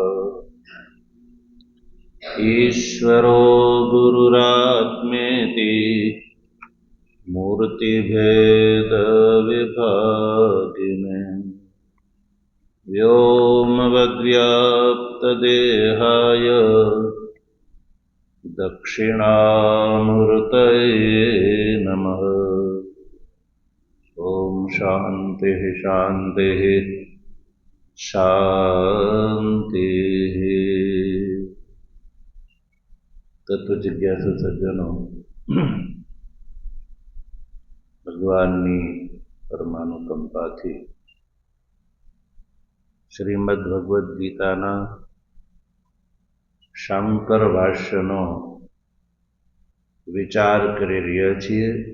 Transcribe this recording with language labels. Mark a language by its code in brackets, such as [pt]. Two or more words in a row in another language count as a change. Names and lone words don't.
[sa] ईश्वरो गुरुरात्मेति मूर्तिभेदविभागिने व्योमवद्व्याप्तदेहाय दक्षिणामूर्तये नमः। ॐ शान्तिः शान्तिः शान्तिः। [hi] तत्वजिज्ञासु सज्जनों, [gu] ભગવાનની પરમાનુકંપાથી શ્રીમદ ભગવદ્ ગીતાના શાંકર ભાષ્યનો વિચાર કરી રહ્યા છીએ।